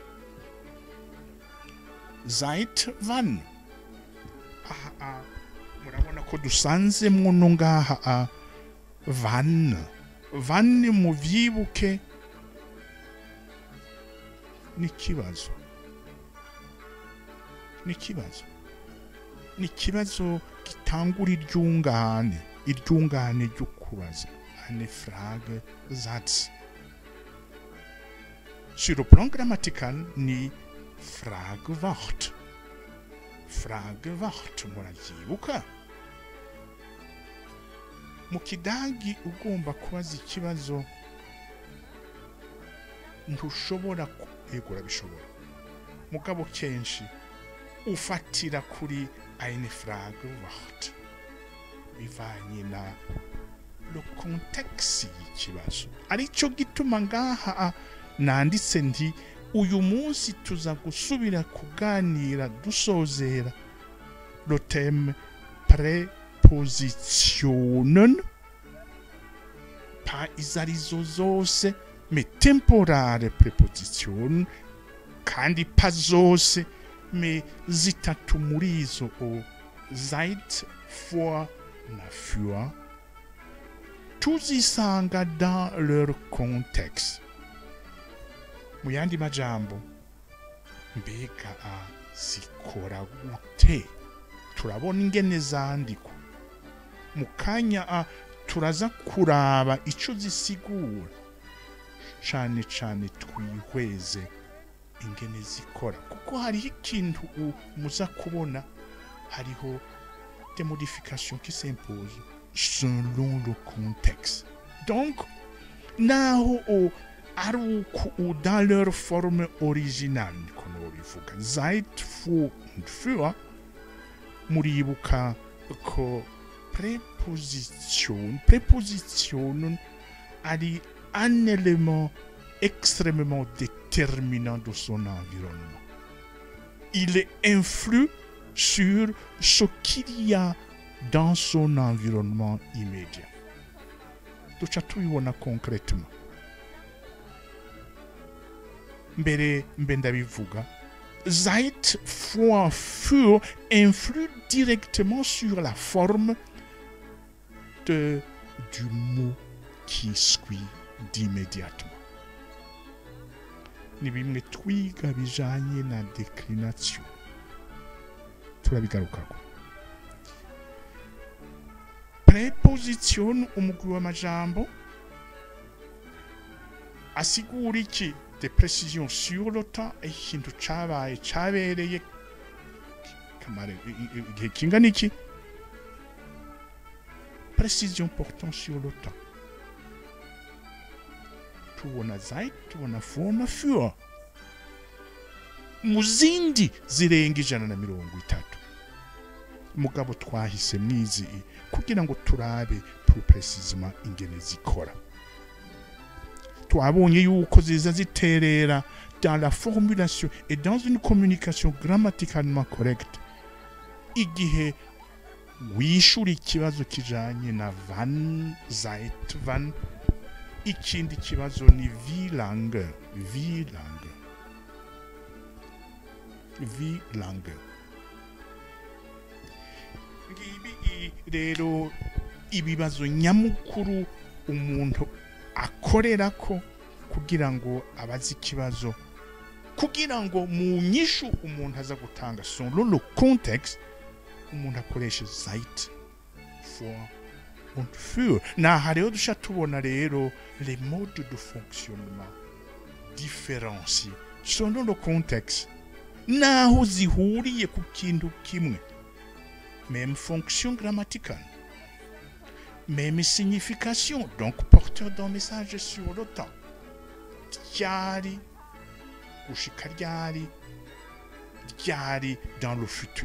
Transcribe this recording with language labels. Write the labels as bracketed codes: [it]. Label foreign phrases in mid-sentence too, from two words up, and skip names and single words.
[rn] Murabona ko dusanze muno ngaha van mu vyibuke n'ikibazo. ni ikibazo gitangura iryungane ryo kubaza [de] eine Frage Satz. [fr] Sur le plan grammatical ni Frage-Wort murabyibuka. [rn] Mu kidagi ugomba kubaza ikibazo ntushobora yegura bishobora, mugabo kenshi ufatira kuri [de] eine Frage-Wort [rn] bivanye na [fr] le contexte [rn] y'ikibazo. Arico gituma ngaha nanditse nti uyu munsi tuza gusubira kuganira dusozera [fr] le thème [rn] Prapositionen, pa izarizo zose mais [de] temporale Prapositionen, [rn] kandi pa zose mais zitatu muri izo [de] seit, vor [rn] na für, tuzisanga [fr] dans leur contexte. [rn] Mu yandi majambo, mbega zikora gute? Turabona ingene zandikwa. Mu kanya turaza kuraba ico zisigura, cane twihweze ingene zikora, kuko hariho ikintu muza kubona, hariho [fr] des modifications qui s'imposent selon le contexte. Donc, naho ou dans leur forme originale, [de] seit, vor und für, [rn] muribuka ko [fr] Prapositionen ari un élément extrêmement déterminant de son environnement. Il influe sur ce qu'il y a dans son environnement immédiat. [rn] Duca tubibona concrètement. Mbere ndabivuga, [de] seit, vor, für [fr] influe directement sur la forme du mot qui suit d'immédiatement. [rn] Ni bimwe twiga bijanye na déclination. Turabigarukako. Praposition, umugwi w'amajambo, asigura iki? [fr] Des précisions sur le temps, [rn] ikintu cabereye kamare igihe kingana iki? [fr] Précision portant sur le temps. [rn] Tubona seit, tubona vor na für. Muzindi zirenga 130. Mugabo twahise mwizi kugira ngo turabe [fr] plus précisément [rn] ingene zikora. Twabonye yuko ziza ziterera [fr] dans la formulation et dans une communication grammaticalement correcte. [rn] Igihe wishura ikibazo kijanye na [de] wann, seit, wann, [rn] ikindi kibazo ni [de] wie lange. [rn] Ngibi rero ibibazo nyamukuru umuntu akorerako kugira ngo abazi ikibazo, kugira ngo mu nyishu umuntu aza gutanga [fr] selon le contexte, [rn] umuntu akoresha [de] seit, vor und für. [rn] Naha rero dusha tubona rero [fr] les modes de fonctionnement différenciés selon le contexte, [rn] naho zihuriye ku kintu kimwe, [fr] même fonction grammaticale, même signification, donc porteur d'un message sur le temps. [rn] Ryari, gushika ryari [fr] dans le futur.